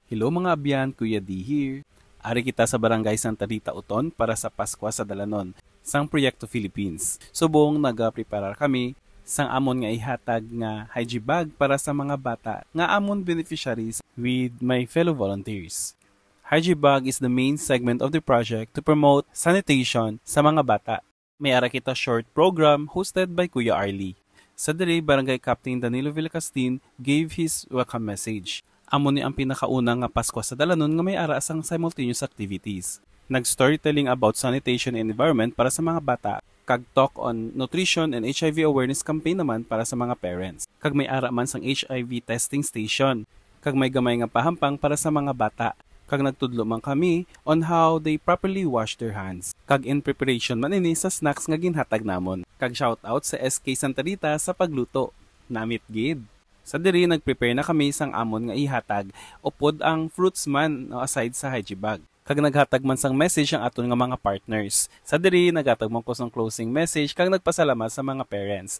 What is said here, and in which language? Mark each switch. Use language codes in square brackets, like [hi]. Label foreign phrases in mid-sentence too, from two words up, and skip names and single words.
[hil] Hello mga abyan, Kuya D here. Ari kita sa Barangay Santa Rita Uton para sa Paskwa sa Dalanon, sang Proyekto Philippines. Subong nagapreparar kami sang amon nga ihatag nga hygie bag para sa mga bata nga amon beneficiaries [en] with my fellow volunteers. Hygie bag is the main segment of the project to promote sanitation [hil] sa mga bata. May ara kita [en] short program hosted by Kuya Arlie. [hil] Sa diri, [en] Barangay Captain Danilo Villacastin gave his welcome message. [hil] Amo ni ang pinakaunang nga Pasko sa Dalanon nga may ara sang [en] simultaneous activities. Nag-storytelling about sanitation and environment [hil] para sa mga bata, kag [en] talk on nutrition and HIV awareness campaign [hil] naman para sa mga [en] parents. [hil] Kag may ara man sang [en] HIV testing station, [hil] kag may gamay nga pahampang para sa mga bata. Kag nagtudlo man kami [en] on how they properly wash their hands. [hil] Kag [en] in preparation [hil] man ini sa snacks nga ginhatag namon. Kag [en] shout out [hil] sa SK Santa Rita sa pagluto. Namit gid. Sa diri nagprepare na kami sang amon nga ihatag upod ang fruits man no, aside sa hygie bag. Kag naghatag man sang message ang aton nga mga partners. Sa diri naghatag man ko sang closing message kag nagpasalamat sa mga parents.